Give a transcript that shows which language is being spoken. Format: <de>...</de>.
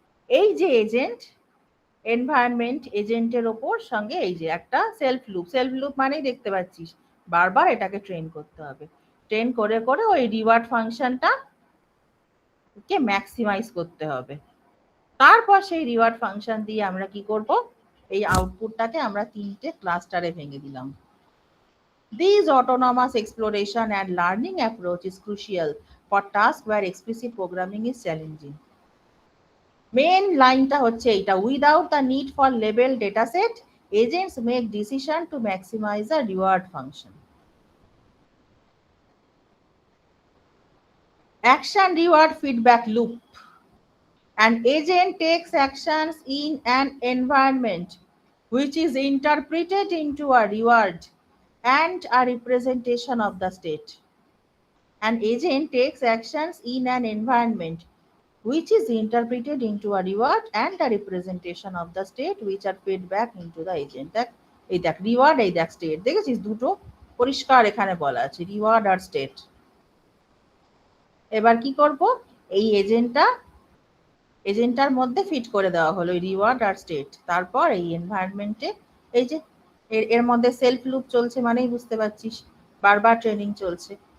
<bn>এই যে agent, environment এজেন্টের ওপর সঙ্গে এই যে একটা সেলফ লুপ, সেলফ লুপ মানেই দেখতে পাচ্ছিস বারবার এটাকে ট্রেন করতে হবে, ট্রেন করে করে ওই রিওয়ার্ড ফাংশনটা কে ম্যাক্সিমাইজ করতে হবে। তারপর সেই রিওয়ার্ড ফাংশন দিয়ে আমরা কি করব? এই আউটপুটটাকে আমরা তিনটে ক্লাস্টারে ভেঙে দিলাম।</bn> <en>This autonomous exploration and learning approach is crucial for tasks where explicit programming is challenging.</en> <bn>Main লাইনটা হচ্ছে এইটা,</bn> <en>Without the need for label data set, agents make decision to maximise the reward function. Action reward feedback loop. An agent takes actions in an environment which is interpreted into a reward and a representation of the state. An agent takes actions in an environment which is interpreted into a reward and a representation of the state which are fed back into the agent.</en> <bn>এই দেখ reward, এই দেখ state, দেখেছিস দুটো পরিষ্কার এখানে বলা আছে, রিওয়ার্ড আর স্টেট। এবার কি করব? এই এজেন্টটার মধ্যে ফিট করে দেওয়া হলো রিওয়ার্ড আর স্টেট। তারপর এই এনভায়রনমেন্টে এই যে এর মধ্যে সেলফ লুপ চলছে, মানেই বুঝতে পারছিস বারবার ট্রেনিং চলছে।</bn>